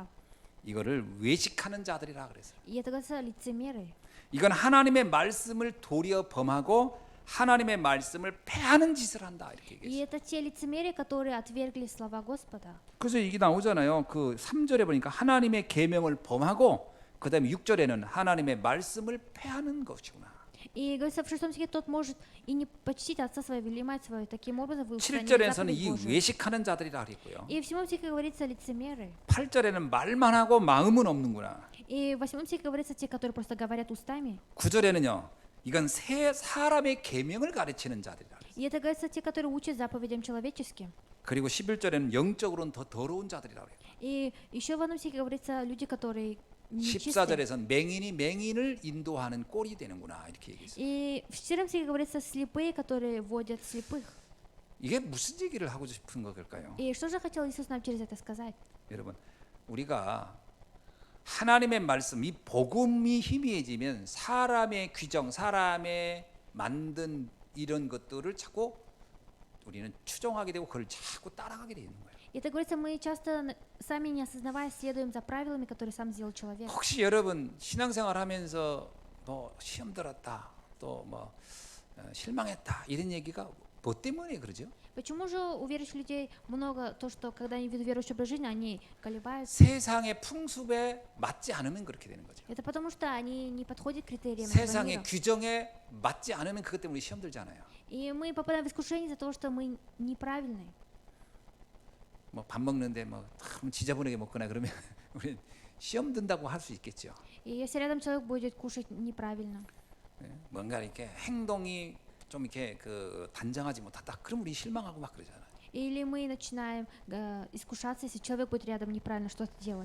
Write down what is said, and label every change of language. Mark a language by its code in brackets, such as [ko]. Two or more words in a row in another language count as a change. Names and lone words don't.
[ko] 이거를 외식하는 자들이라 그랬어요. [ru] И это, говорится, лицемеры. [ko] 이건 하나님의 말씀을 도리어 범하고 하나님의 말씀을 패하는 짓을 한다 이렇게 [ru] И [ko] 얘기했어요. [ru] это те лицемеры, которые отвергли слова Господа. [ko] 그래서 이게 나오잖아요. 그 3절에 보니까 하나님의 계명을 범하고 그다음에 6절에는 하나님의 말씀을 패하는 것이구나. [ru] И говорится, в 6 стихе тот может и не почтить отца своего или мать свою. Таким образом вы устраните [ko] 7절에서는 [ru] заповедь [ko] 이 [ru] Божию. [ko] 외식하는 자들이라 그랬고요. [ru] И в 7 стихе говорится лицемеры. [ko] 8절에는 말만 하고 마음은 없는구나. [ru] И в 8 стихе говорится те, которые просто говорят устами. [ko] 9절에는요. 이건 새 사람의 계명을 가르치는 자들이라 그랬어요. [ru] И это, говорится, те, которые учат заповедям человеческим. [ko] 그리고 11절에는 영적으로는 더 더러운 자들이라 그래요. [ru] И еще в 1 стихе говорится люди, которые нечистые. [ko] 14절에서는 맹인이 맹인을 인도하는 꼴이 되는구나 이렇게 얘기했어요. [ru] И в 14 стихе говорится слепые, которые водят слепых. [ko] 이게 무슨 얘기를 하고 싶은 걸까요? [ru] И что же хотел Иисус нам через это сказать? [ko] 여러분, 우리가 하나님의 말씀, 이 복음이 희미해지면 사람의 규정, 사람의 만든 이런 것들을 자꾸 우리는 추종하게 되고 그걸 자꾸 따라가게 되는 거예요. [ru] И это говорится, мы часто сами не осознавая следуем за правилами, которые сам сделал человек. [ko] 혹시 여러분 신앙생활하면서 뭐 시험 들었다, 또 뭐 실망했다 이런 얘기가 뭐 때문에 그러죠? [ru] Почему же у верующих людей много то, что когда они ведут верующий образ жизни, они колебаются? [ko] 세상의 풍습에 맞지 않으면 그렇게 되는 거죠. [ru] Это потому что они не подходят к критериям этого [ko] 세상의 [ru] мира. [ko] 규정에 맞지 않으면 그것 때문에 시험 들잖아요. [ru] И мы попадаем в искушение из-за того, что мы неправильные. [ko] 뭐 밥 먹는데 뭐 참 지저분하게 먹거나 그러면 우리 시험 든다고 할 수 있겠죠. [ru] И если рядом человек будет кушать неправильно, [ko] 예, 뭔가 이렇게 행동이 좀 이렇게 그 단정하지 못하다. 그럼 우리 실망하고 막 그러잖아요. [ru] или мы начинаем искушаться, если человек будет рядом неправильно что-то делать.